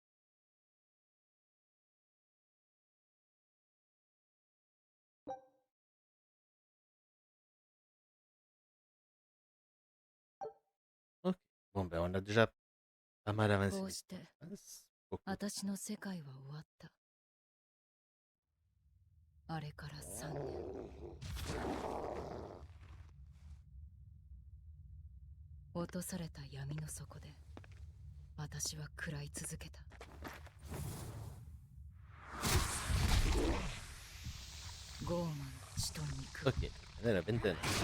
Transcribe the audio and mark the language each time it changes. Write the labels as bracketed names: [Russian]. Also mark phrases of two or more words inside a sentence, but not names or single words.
[French] Ok. Bon, ben on a déjà pas mal avancé. [Japanese] こうして [French] Beaucoup. [Japanese] 私の世界は終わった。あれから3年。落とされた闇の底で私は食らい続けた。傲慢な血と肉。 [French] Ok, on est à la vingtaine.